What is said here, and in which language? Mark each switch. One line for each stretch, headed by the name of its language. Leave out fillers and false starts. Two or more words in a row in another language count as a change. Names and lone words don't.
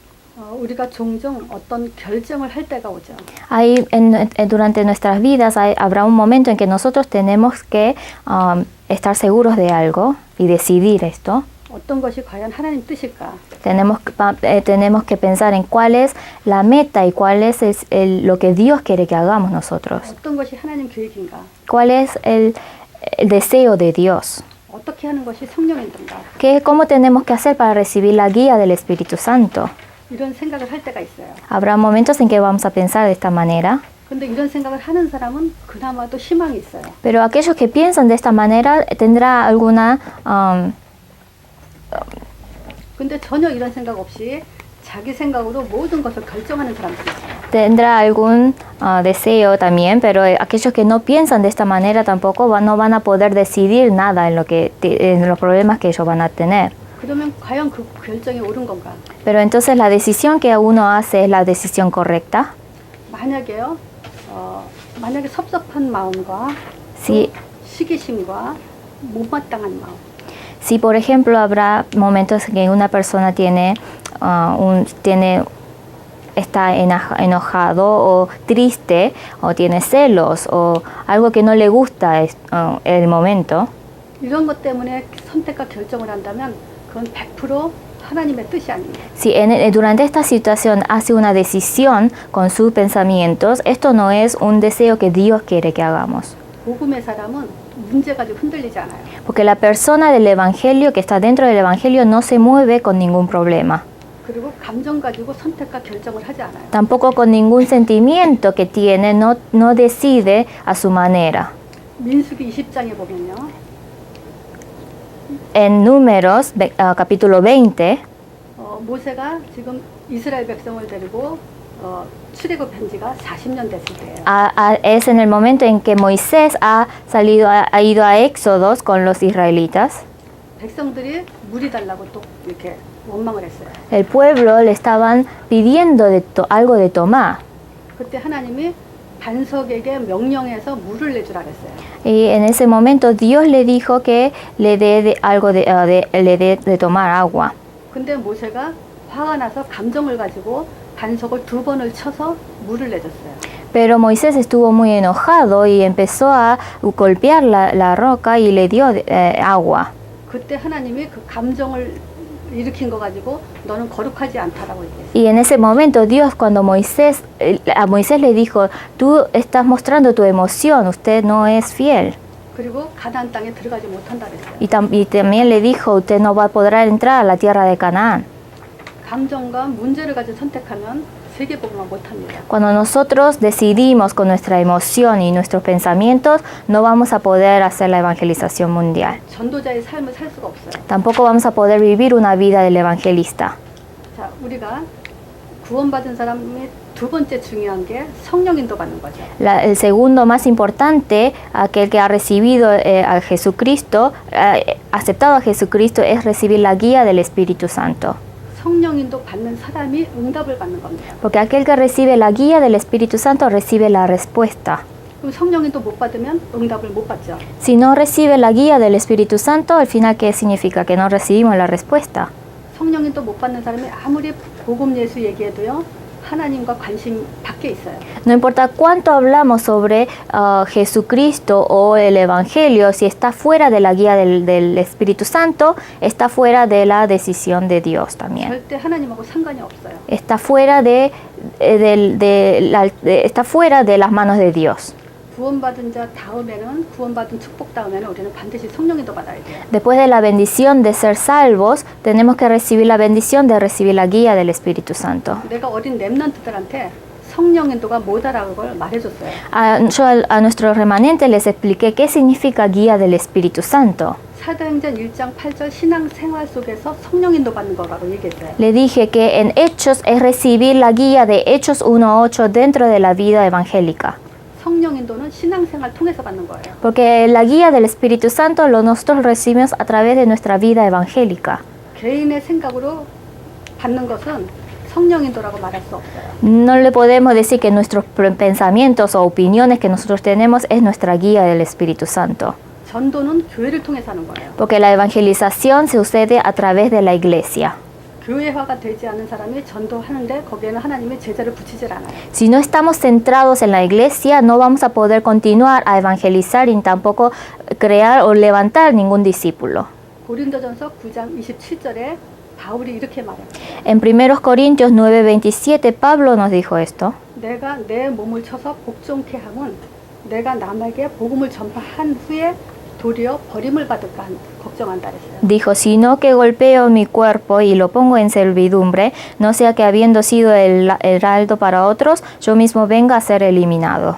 Korean: 우리가 종종 어떤 결정을 할 때가 오죠.
Spanish: Durante nuestras vidas habrá un momento en que nosotros tenemos que estar seguros de algo y decidir esto.
Korean: 어떤 것이 과연 하나님 뜻일까?
Spanish: Tenemos que pensar en cuál es la meta y cuál es lo que Dios quiere que hagamos nosotros.
Korean: 어떤 것이 하나님 계획인가?
Spanish: ¿Cuál es el deseo de Dios?
Korean: 어떻게 하는 것이 성령인가?
Spanish: ¿Cómo tenemos que hacer para recibir la guía del Espíritu Santo?
Korean: 이런 생각을 할 때가 있어요.
Spanish: Habrá momentos en que vamos a pensar de esta manera.
Korean: 근데 이런 생각을 하는 사람은 그나마도 희망이 있어요.
Spanish: Pero aquellos que piensan de esta manera tendrá alguna
Korean: 근데 전혀 이런 생각 없이 자기 생각으로 모든 것을 결정하는 사람들이 있어요.
Spanish: tendrá algún deseo también, pero aquellos que no piensan de esta manera tampoco no van a poder decidir nada en los problemas que ellos van a tener.
Korean: 그러면 과연 그 결정이 옳은 건가?
Spanish: Pero entonces la decisión que uno hace es la decisión correcta.
Korean: 만약에 섭섭한 마음과
Spanish: Sí.
Korean: 시기심과 못마땅한 마음.
Spanish: Si por ejemplo habrá momentos en que una persona está enojado o triste o tiene celos o algo que no le gusta el momento.
Korean: 이런 것 때문에 선택과 결정을 한다면 그건 100% 하나님의 뜻이 아닙니다.
Spanish: Si durante esta situación hace una decisión con sus pensamientos, esto no es un deseo que Dios quiere que hagamos.
Korean: 복음의 사람은 문제 가지고 흔들리지 않아요.
Spanish: Porque la persona del Evangelio, que está dentro del Evangelio, no se mueve con ningún problema.
Korean: 그리고 감정 가지고 선택과 결정을 하지 않아요.
Spanish: Tampoco con ningún sentimiento que tiene, no decide a su manera.
Korean: 민수기 20장에 보면요.
Spanish: En Números, capítulo 20,
Korean: 모세가 지금 이스라엘 백성을 데리고 출애굽한 지가 40년 됐을 때예요.
Spanish: es en el momento en que Moisés ha ido a Éxodos con los israelitas.
Korean: 백성들이 물이 달라고 또 이렇게 원망을 했어요.
Spanish: El pueblo le estaban pidiendo algo de tomar.
Korean: 그때 하나님이 반석에게 명령해서 물을 내주라 그랬어요.
Spanish: Y en ese momento Dios le dijo que le dé de tomar agua.
Korean: 근데 모세가 화가 나서 감정을 가지고 반석을 2번을 쳐서 물을 내줬어요.
Spanish: Pero Moisés estuvo muy enojado y empezó a golpear la roca y le dio agua.
Korean: 그때 하나님이 그 감정을 일으킨 거 가지고 너는 거룩하지 않다라고 얘기했어요.
Spanish: Y en ese momento Dios, cuando a Moisés le dijo, tú estás mostrando tu emoción, usted no es fiel.
Korean: 그리고 가나안 땅에 들어가지 못한다 그랬어요.
Spanish: Y también le dijo, usted no va a poder entrar a la tierra de Canaán.
Korean: 감정과 문제를 가지고 선택하면 세계복음화 못합니다.
Spanish: Cuando nosotros decidimos con nuestra emoción y nuestros pensamientos, no vamos a poder hacer la evangelización mundial.
Korean: 전도자의 삶을 살 수가 없어요.
Spanish: Tampoco vamos a poder vivir una vida del evangelista.
Korean: 자, 우리가 구원받은 사람의 두 번째 중요한 게 성령 인도 받는 거죠.
Spanish: El segundo más importante, aquel que ha recibido a Jesucristo, aceptado a Jesucristo, es recibir la guía del Espíritu Santo.
Korean: 성령 인도 받는 사람이 응답을 받는 겁니다.
Spanish: Porque aquel que recibe la guía del Espíritu Santo recibe la respuesta.
Korean: 그럼 성령 인도 못 받으면 응답을 못 받죠.
Spanish: Si no recibe la guía del Espíritu Santo, al final, ¿qué significa? Que no recibimos la respuesta.
Korean: 성령 인도 못 받는 사람이 아무리 복음 예수 얘기해도요. 하나님과 관심 밖에 있어요.
Spanish: No importa cuánto hablamos sobre Jesucristo o el Evangelio, si está fuera de la guía del Espíritu Santo, está fuera de la decisión de Dios también.
Korean: 절대 하나님하고 상관이 없어요.
Spanish: Está fuera está fuera de las manos de Dios.
Korean: 구원받은 자 다음에는 구원받은 축복 다음에는 우리는 반드시 성령 인도 받아야 돼요.
Spanish: Después de la bendición de ser salvos, tenemos que recibir la bendición de recibir la guía del Espíritu Santo.
Korean: 내가 어린 렘넌트들한테 성령 인도가 뭐다라는 걸 말해줬어요.
Spanish: Yo a nuestros remanentes les expliqué qué significa guía del Espíritu Santo.
Korean: 사도행전 1장 8절 신앙 생활 속에서 성령 인도 받는 거라고 얘기했어요.
Spanish: Le dije que en Hechos es recibir la guía de Hechos 1:8 dentro de la vida evangélica.
Korean: 성령 인도는 신앙 생활 통해서 받는 거예요.
Spanish: Porque la guía del Espíritu Santo nosotros recibimos a través de nuestra vida evangélica.
Korean: 개인의 생각으로 받는 것은 성령 인도라고 말할 수 없어요.
Spanish: No le podemos decir que nuestros pensamientos o opiniones que nosotros tenemos es nuestra guía del Espíritu Santo.
Korean: 전도는 교회를 통해서 하는 거예요.
Spanish: Porque la evangelización se sucede a través de la iglesia.
Korean: 교회화가 되지 않은 사람이 전도하는데 거기에는 하나님이 제자를 붙이질 않아요.
Spanish: Si no estamos centrados en la iglesia, no vamos a poder continuar a evangelizar y tampoco crear o levantar ningún discípulo.
Korean: 고린도전서 9장 27절에 바울이 이렇게 말해요.
Spanish: En 1 Corintios 9:27, Pablo nos dijo esto.
Korean: 내가 내 몸을 쳐서 복종케 함은 내가 남에게 복음을 전파한 후에 도리어 버림을 받을까 걱정한다 했어요.
Spanish: Dijo, sino que golpeo mi cuerpo y lo pongo en servidumbre, no sea que habiendo sido el heraldo para otros, yo mismo venga a ser eliminado.